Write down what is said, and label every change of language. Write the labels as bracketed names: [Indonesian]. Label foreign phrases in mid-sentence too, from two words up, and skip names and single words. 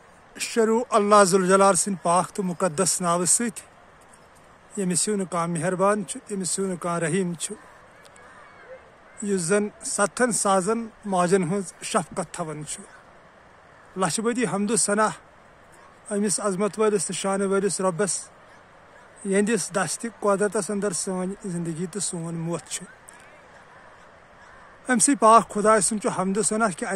[Kashmiri] شروع اللہ ذو الجلال سن پاک تو مقدس ناو ست یمس ہیو نہ مہربان یمس ہیو نہ رحیم یس زن ستن سازن ماجن ہز شفقت تھوان لچھ بدی حمد و ثنا امس عظمت ولس تو شان ولس ربس یہندس دست قدرتس اندر سن زندگی تو سون موت امسی پاک خدا سن حمد و ثنا کہ